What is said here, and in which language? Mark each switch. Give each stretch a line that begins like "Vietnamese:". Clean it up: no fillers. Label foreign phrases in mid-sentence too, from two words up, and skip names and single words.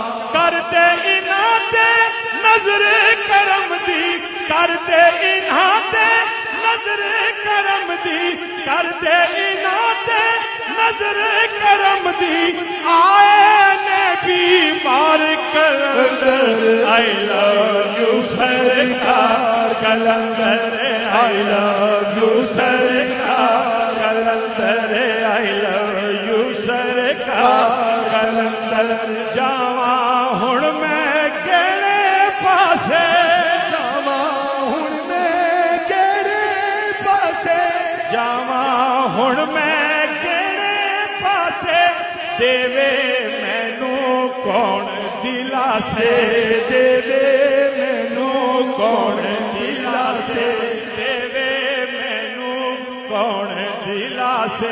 Punjabi: کرتے انہاں تے نظر کرم دی, کرتے انہاں تے نظر کرم دی, کرتے انہاں تے نظر کرم دی, آئے نے بیمار کلندر.
English: I love you سرکار کلندر, I love you سرکار کلندر, I love you سرکار کلندر.
Punjabi: جاواں ہن میں کیڑے پاسے, جاواں ہن میں کیڑے پاسے, جاواں ہن میں کیڑے پاسے, دیوے مینوں کون دلاسے, دیوے مینوں کون دلاسے, دیوے مینوں کون دلاسے.